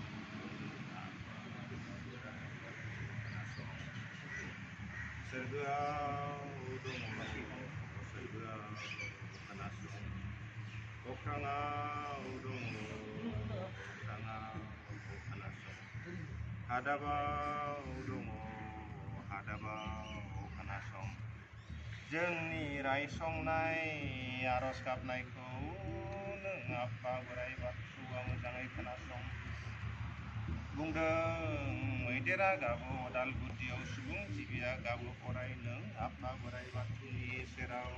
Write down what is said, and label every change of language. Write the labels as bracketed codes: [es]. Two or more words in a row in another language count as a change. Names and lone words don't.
[brx] Sergau Udung Sergau Kenasong Okrangau Udung Okrangau Kenasong Hadabau Udung Hadabau Kenasong जोंनि रायसंनाय आरज गाबनायखौ नों आफा बोराइ बाथौआ मोजाङै खोनासं। बुंदों मैदेरा गाबो अदालगुदियाव सुबुं जिबिया गाबो अराय नों आफा बोराइ बाथौनि सेराव।